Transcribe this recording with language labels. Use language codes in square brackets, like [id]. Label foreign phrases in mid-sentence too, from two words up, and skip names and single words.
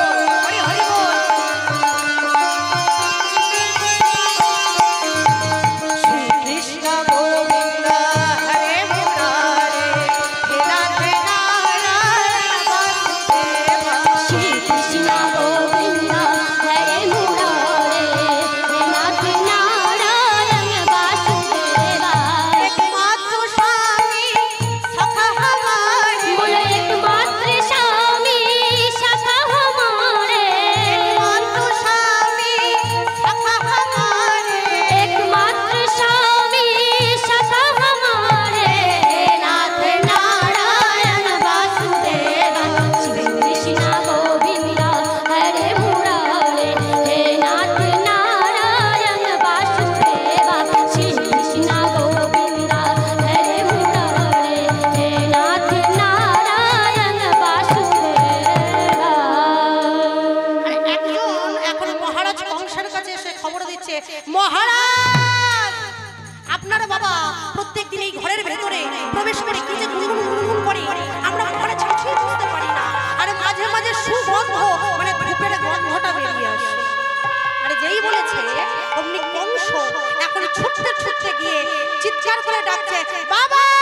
[bn] হরি হরি বল [hi] শ্রী কৃষ্ণ গোবিন্দ হরে মুরারে হে নাথ নারায়ণ বাসুদেবা শ্রী কৃষ্ণ গোবিন্দ হরে মুরারে হে নাথ নারায়ণ বাসুদেবা एकमात्र स्वामी सखा हमारे बोलो एकमात्र स्वामी सखा हमारे एकमात्र स्वामी सखा हमारे एकमात्र स्वामी सखा हमारे नाथ नारायण वासुदेवा श्री कृष्ण गोविंद हरे मुरारे हे नाथ नारायण वासुदेवा श्री कृष्ण गोविंद हरे मुरारे हे नाथ नारायण वासुदेवा [bn] একজন এখন মহারাজ কংসের কাছে এসে খবর দিচ্ছে মহারাজ আপনার বাবা প্রত্যেকদিন এই ঘরের ভেতরে প্রবেশ করে কি যে গুনগুন গুনগুন করে আমরা মহারাজ কিছুই বুঝতে পারি না আর মাঝে মাঝে সুগন্ধ মানে ধূপের গন্ধটা বেরিয়ে আসে আর যেই বলেছে অমনি কংস এখন ছুটতে ছুটতে গিয়ে চিৎকার করে ডাকছে, বাবা!